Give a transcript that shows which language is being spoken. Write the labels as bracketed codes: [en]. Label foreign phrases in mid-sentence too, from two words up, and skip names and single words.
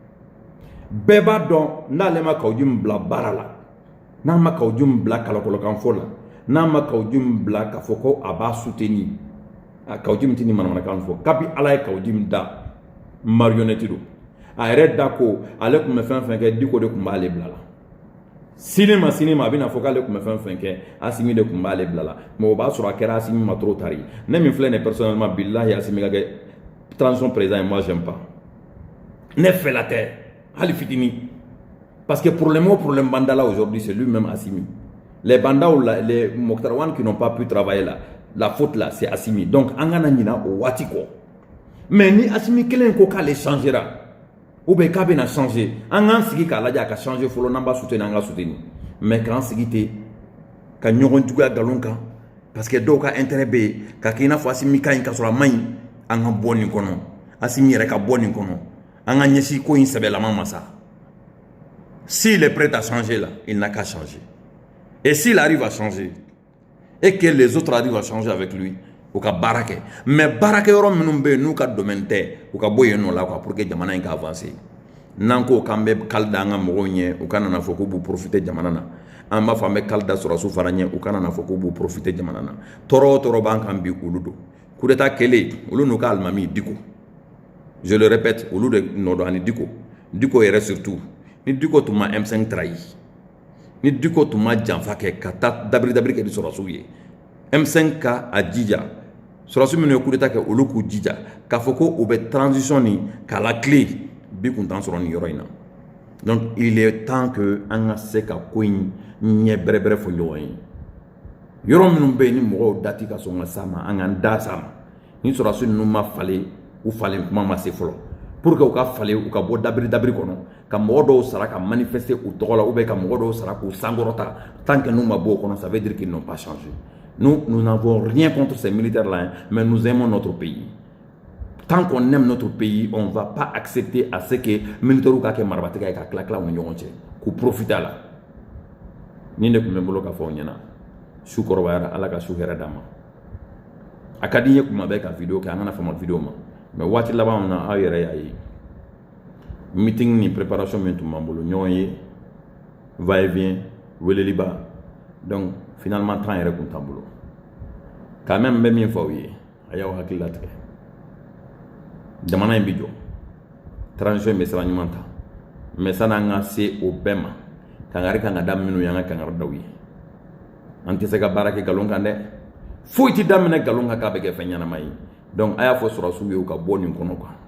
[bm] bɛɛ b'a dɔn n'ale ma Kaoudim bila baara la n'a ma Kaoudim bila kalakɔlɔkanfɔ la n'a ma Kaoudim bila k'a fɔ ko a b'a soutenir a Kaoudim tɛ nin manamanakan fɔ kabi ala ye Kaoudim da marionnette don a yɛrɛ da ko ale tun bɛ fɛn fɛn kɛ Diko de tun b'ale bila la sini ma a bɛna fɔ k'ale tun bɛ fɛn fɛn kɛ Assimi de tun b'ale bila la mais o b'a sɔrɔ a kɛra Assimi ma [fr] trop tard [bm] ne min filɛ nin personnellement billahi Assimi ka kɛ [fr] transition président et moi j'aime pas [bm] ne fɛ la tɛ hali fitini [fr] parce que problème banda là aujourd'hui c'est lui-même Assimi les bandas ou les Mokhtar qui n'ont pas pu travailler là la faute là c'est Assimi donc [bm] an kana ɲina o waati kɔ [fr] mais [bm] ni Assimi kelen ko k'ale changera [fr] ou bien [bm] k'a bɛna changer an k'an sigi k'a lajɛ a ka changer fɔlɔ n'an b'a soutenir an ka soutenir mais k'an sigi ten ka ɲɔgɔn juguya nkalon kan [fr] parce que [bm] dɔw ka intérêt bɛ yen ka k'i n'a fɔ Assimi ka ɲi ka sɔrɔ a man ɲi an ka bɔ nin kɔnɔ Assimi yɛrɛ ka bɔ nin kɔnɔ an ka ɲɛsin ko in sɛbɛlama ma sa [fr] s'il est prêt à changer là il n'a qu'à changer et s'il arrive à changer et que les autres arrivent à changer avec lui [bm] u ka baara kɛ mais baarakɛ yɔrɔ minnu bɛ yen n'u ka domaine tɛ u ka bɔ yen nɔ la quoi [fr] pour que [bm] jamana in ka avancer n'an ko k'an bɛ kali da an ka mɔgɔw ɲɛ u ka nana fɔ k'u b'u profiter jamana na an b'a fɔ an bɛ kali da sɔrɔdasiw fana ɲɛ u ka nana fɔ k'u b'u profiter jamana na tɔɔrɔ o tɔɔrɔ b'an kan bi olu don [fr] coup d'état [bm] kɛlen olu n'u ka alimami Diko [fr] je le répète [bm] olu de nɔ don ani Diko yɛrɛ surtout ni Diko tun ma M5 trahi ni Diko tun ma janfa kɛ ka taa dabiri kɛ ni sɔrɔdasiw ye M5 ka a jija sɔrɔdasiw minnu ye coup d'état kɛ olu k'u jija k'a fɔ ko u bɛ transition ni k'a la clé bi kun t'an sɔrɔ nin yɔrɔ in na donc [fr] il est temps que [bm] an ka se ka ko in ɲɛ bɛrɛbɛrɛ fɔ ɲɔgɔn ye yɔrɔ minnu bɛ yen ni mɔgɔw dati ka sɔn ka s'a ma an k'an da s'a ma ni sɔrɔdasi ninnu ma falen u falen kuma ma se fɔlɔ [fr] pour que [bm] u ka falen u ka bɔ dabiri kɔnɔ ka mɔgɔ dɔw sara ka manifester u tɔgɔ la [fr] ou bien [bm] ka mɔgɔ dɔw sara k'u sankɔrɔta [fr] tant que [bm] n'u ma bɔ o kɔnɔ [fr] ça veut dire qu'ils n'ont pas changé. Nous n'avons rien contre ces militaires-là, hein, mais nous aimons notre pays. Tant qu'on aime notre pays, on ne va pas accepter à ce que les militaires soient marabatika et claquent au niveau qu'on profite là. [bm] Ni ne kun bolo ka fɔ ɲɛna su kɔrɔbayara ala ka su hɛrɛ d'a ma a ka di n ye kuma bɛɛ ka video kɛ an kana fama video ma mais waati laban na aw yɛrɛ y'a ye meeting ni préparation min tun b'an bolo ɲɔgɔn ye [fr] va et vient [bm] weleliba donc finalement temps yɛrɛ kun t'an bolo [fr] quand même [bm] n bɛ min fɔ aw ye a y'aw hakili latigɛ jamana in bi jɔ transition bɛ sira ɲuman ta mais san'an ka se o bɛɛ ma kangari kan ka da minnu y'an ka kangari daw ye an tɛ se ka baara kɛ galon kan dɛ foyi tɛ daminɛ galon kan k'a bɛ kɛ fɛn ɲɛnama ye donc a y'a fɔ sɔrɔsiw ye u ka bɔ nin kɔnɔ quoi